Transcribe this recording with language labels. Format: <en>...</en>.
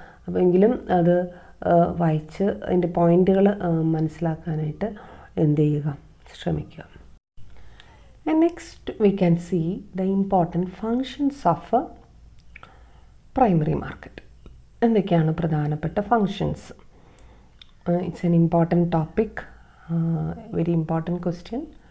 <ml>അപ്പോൾ എങ്കിലും അത് വായിച്ച് അതിൻ്റെ പോയിൻറ്റുകൾ മനസ്സിലാക്കാനായിട്ട് എന്ത് ചെയ്യുക, ശ്രമിക്കുക.</ml> <en>And next we can see the important functions of a primary market.</en> <ml>എന്തൊക്കെയാണ് പ്രധാനപ്പെട്ട functions?</ml> <en>It's an important topic, very important question.</en>